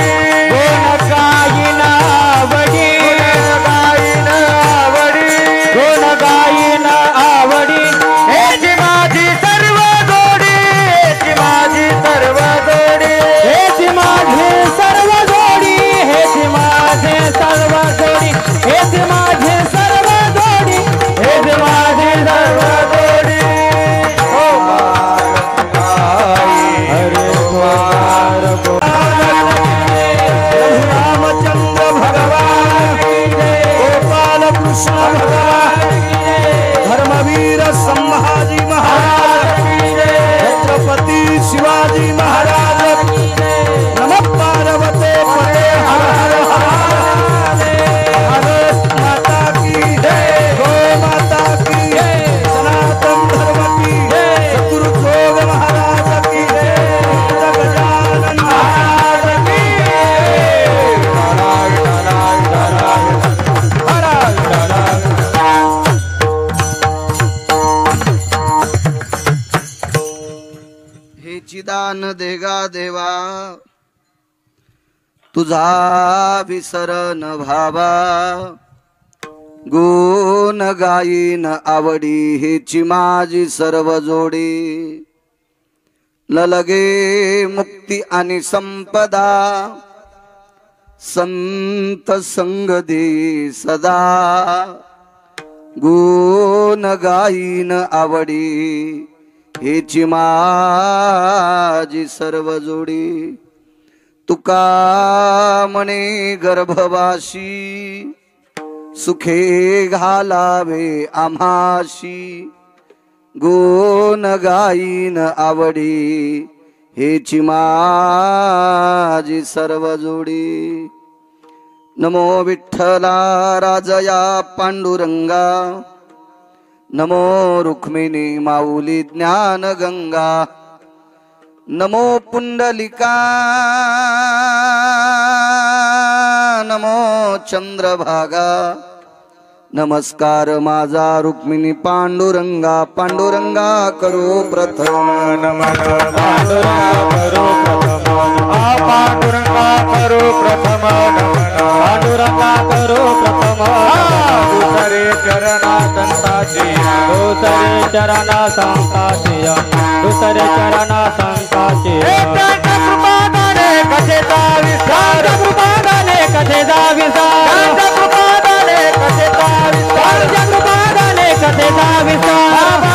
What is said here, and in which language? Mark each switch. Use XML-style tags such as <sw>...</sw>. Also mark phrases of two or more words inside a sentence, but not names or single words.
<mr>गुण गायन आवडी गायन आवडी गुण गायन आवडी हेची माझी सर्व जोडी हेची माझी सर्व जोडी हेची माझी सर्व जोडी हेची माझे सर्व जोडी हेची माझे सर्व जोडी हेची माझे सर्व जोडी हो</mr> <sa>हरे कुमार रामचंद्र भगवान गोपाल कृष्ण भगवान धर्मवीर संभाजी महाराज छत्रपति शिवाजी महाराज नमः पार्वते पते हर हर</sa> <hi>भारत माता की गो माता की सनातन धर्म की सद्गुरु जोग महाराज की गजानन महाराज की</hi> <mr>हेची दान देगा देवा तुझा विसरण भावा गुण गायन आवडी हेची माझी सर्व जोडी ललगे मुक्ती आणि संपदा संत संग दे सदा गुण गायन आवडी हेची माझी सर्व जोडी तुका म्हणे गर्भवासी सुखे घालावे आम्हाशी गुण गायन आवडी हेची माझी सर्व जोडी नमो विठ्ठला राजया पांडुरंगा नमो रुक्मिणी माऊली ज्ञान गंगा नमो पुंडलिका नमो चंद्रभागा नमस्कार माझा रुक्मिणी पांडुरंगा पांडुरंगा करो प्रथम नमन पांडुरंगा करो प्रथम पांडुरंगा करो प्रथम दुसरे चरणा संताची दुसरे चरणा संताची दुसरे चरणा संताची कृपादाने कथेचा विस्तार कृपादाने कथेचा विस्तार कृपादाने कथेचा विस्तार कृपादाने कथेचा विस्तार</mr>